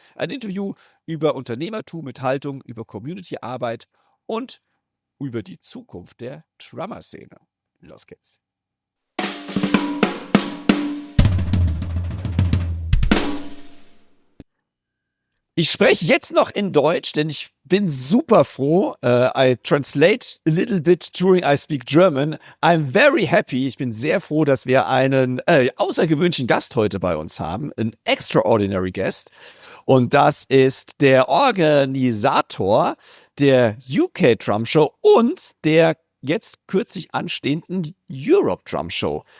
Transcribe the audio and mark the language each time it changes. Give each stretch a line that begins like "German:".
German: Ein Interview über Unternehmertum mit Haltung, über Community-Arbeit und über die Zukunft der Drummer-Szene. Los geht's. Ich spreche jetzt noch in Deutsch, denn ich bin super froh.
English: I translate a little bit during I speak German. I'm very happy.
German: Ich bin sehr froh, dass wir einen außergewöhnlichen Gast heute bei uns haben.
English: An extraordinary guest.
German: Und das ist der Organisator der UK Drum Show und der jetzt kürzlich anstehenden Europe Drum Show.